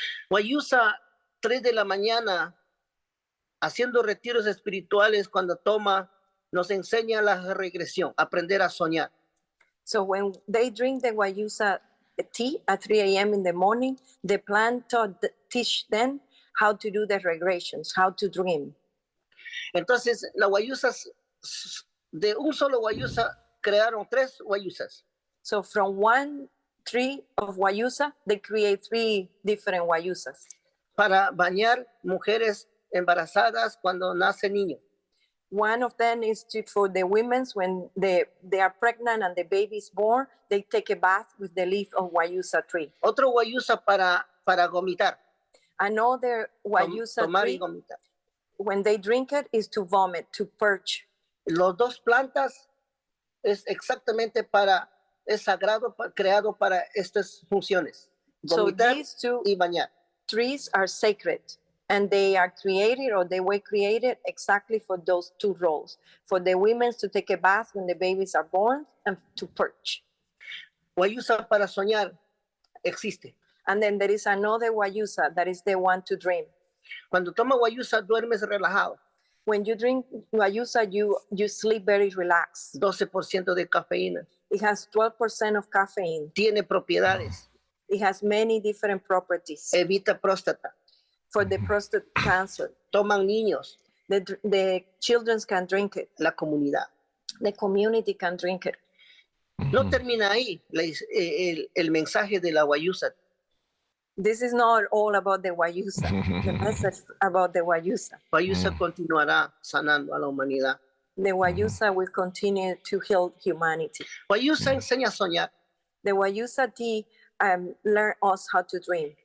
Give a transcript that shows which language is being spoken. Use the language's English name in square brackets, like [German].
[Spanish] Wayusa, 3 de la mañana, haciendo retiros espirituales, cuando toma, nos enseña la regresión, aprender a soñar. [English] So when they drink the Wayusa tea at 3 a.m. in the morning, the plant teach them how to do the regressions, how to dream. [Spanish] Entonces, la Wayusa, de un solo Wayusa, crearon 3 Wayusas. [English] So from one tree of Wayusa, they create 3 different Wayusas. [Spanish] Para bañar mujeres embarazadas cuando nace niño. [English] One of them is for the women when they are pregnant and the baby is born, they take a bath with the leaf of Wayusa tree. [Spanish] Otro Wayusa para vomitar. [English] Another Wayusa tree, when they drink it, is to vomit, to purge. [Spanish] Los 2 plantas es exactamente es sagrado, creado para estas funciones. Vomitar [English] so these 2 [Spanish] y bañar. [English] Trees are sacred, and they are created, or they were created exactly for those 2 roles, for the women to take a bath when the babies are born and to purge. [Spanish] Wayusa para soñar existe. [English] And then there is another Wayusa that is the one to dream. [Spanish] Cuando toma Wayusa duermes relajado. [English] When you drink Wayusa, you sleep very relaxed. [Spanish] 12% de cafeína. [English] It has 12% of caffeine. [Spanish] Tiene propiedades. [English] It has many different properties. [Spanish] Evita próstata. [English] For the prostate cancer. [Spanish] Toman niños. [English] The children can drink it. [Spanish] La comunidad. [English] The community can drink it. [Spanish] No termina ahí el mensaje de la Wayusa. [English] This is not all about the Wayusa. The message about the Wayusa. [Spanish] Wayusa continuará sanando a la humanidad. [English] The Wayusa will continue to heal humanity. [Spanish] Wayusa enseña a soñar. [English] The Wayusa tea learn us how to dream.